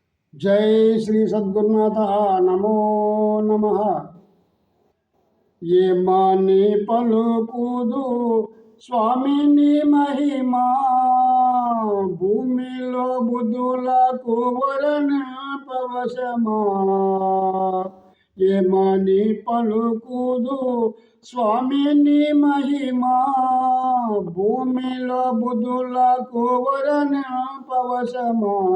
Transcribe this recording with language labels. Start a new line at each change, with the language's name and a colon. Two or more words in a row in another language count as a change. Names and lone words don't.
Sanskrit: जय श्री सद्गुरुनाथ नमो नमः।
Telugu: ఏమని పలుకుదు స్వామిని మహిమా భూమిలో బుద్ధులకు వరణ పవశమా ఏమని పలుకుదు స్వామిని మహిమా భూమిలో బుద్ధులకు వరణ పవశమా